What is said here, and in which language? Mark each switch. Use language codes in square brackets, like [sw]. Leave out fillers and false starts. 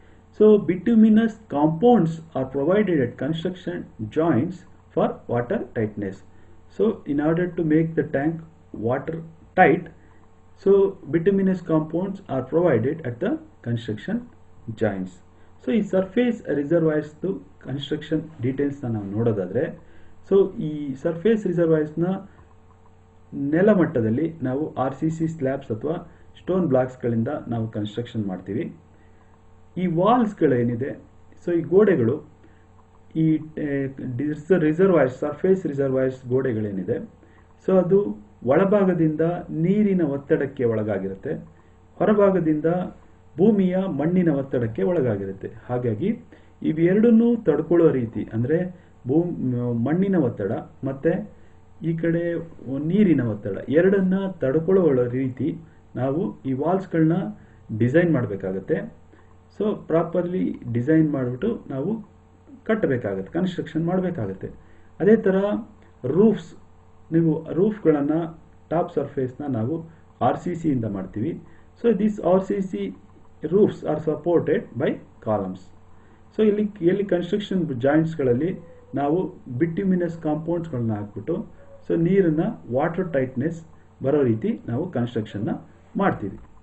[en] So bituminous compounds are provided at construction joints for water tightness. So in order to make the tank water tight, so bituminous compounds are provided at the construction joints. [kn] So ಈ surface ರಿಸರ್ವಾಯರ್ಸ್ದು construction ಡೀಟೇಲ್ಸ್ನ ನಾವು ನೋಡೋದಾದರೆ, so ಈ surface ರಿಸರ್ವಾಯರ್ಸ್ನ ನೆಲಮಟ್ಟದಲ್ಲಿ ನಾವು RCC slabs ಅಥವಾ stone ಬ್ಲಾಕ್ಸ್ಗಳಿಂದ ನಾವು construction ಮಾಡ್ತೀವಿ. ಈ ವಾಲ್ಸ್ಗಳೇನಿದೆ, so ಈ ಗೋಡೆಗಳು, ಈ ರಿಸರ್ವಾಯರ್ಸ್, ಸರ್ಫೇಸ್ ರಿಸರ್ವಾಯರ್ಸ್ ಗೋಡೆಗಳೇನಿದೆ, ಸೊ ಅದು ಒಳಭಾಗದಿಂದ ನೀರಿನ ಒತ್ತಡಕ್ಕೆ ಒಳಗಾಗಿರುತ್ತೆ, ಹೊರಭಾಗದಿಂದ ಭೂಮಿಯ ಮಣ್ಣಿನ ಒತ್ತಡಕ್ಕೆ ಒಳಗಾಗಿರುತ್ತೆ. ಹಾಗಾಗಿ ಇವೆರಡನ್ನೂ ತಡ್ಕೊಳ್ಳೋ ರೀತಿ, ಅಂದರೆ ಮಣ್ಣಿನ ಒತ್ತಡ ಮತ್ತು ಈ ಕಡೆ ನೀರಿನ ಒತ್ತಡ ಎರಡನ್ನ ತಡ್ಕೊಳ್ಳೋ ರೀತಿ ನಾವು ಈ ವಾಲ್ಸ್ಗಳನ್ನ ಡಿಸೈನ್ ಮಾಡಬೇಕಾಗತ್ತೆ. ಸೊ ಪ್ರಾಪರ್ಲಿ ಡಿಸೈನ್ ಮಾಡಿಬಿಟ್ಟು ನಾವು ಕಟ್ಟಬೇಕಾಗತ್ತೆ, ಕನ್ಸ್ಟ್ರಕ್ಷನ್ ಮಾಡಬೇಕಾಗತ್ತೆ. ಅದೇ ಥರ ರೂಫ್ಸ್, ನೀವು ರೂಫ್ಗಳನ್ನು ಟಾಪ್ ಸರ್ಫೇಸ್ನ ನಾವು RCC ಇಂದ ಮಾಡ್ತೀವಿ. [en] So this RCC roofs are supported by columns. [kn] So ಎಲ್ಲಿ ಕನ್ಸ್ಟ್ರಕ್ಷನ್ ಜಾಯಿಂಟ್ಸ್ಗಳಲ್ಲಿ ನಾವು ಬಿಟ್ಯುಮಿನಸ್ ಕಾಂಪೌಂಡ್ಸ್ಗಳನ್ನ ಹಾಕ್ಬಿಟ್ಟು ಸೊ ನೀರನ್ನು ವಾಟರ್ ಟೈಟ್ನೆಸ್ ಬರೋ ರೀತಿ ನಾವು ಕನ್ಸ್ಟ್ರಕ್ಷನ್ನ ಮಾಡ್ತೀವಿ.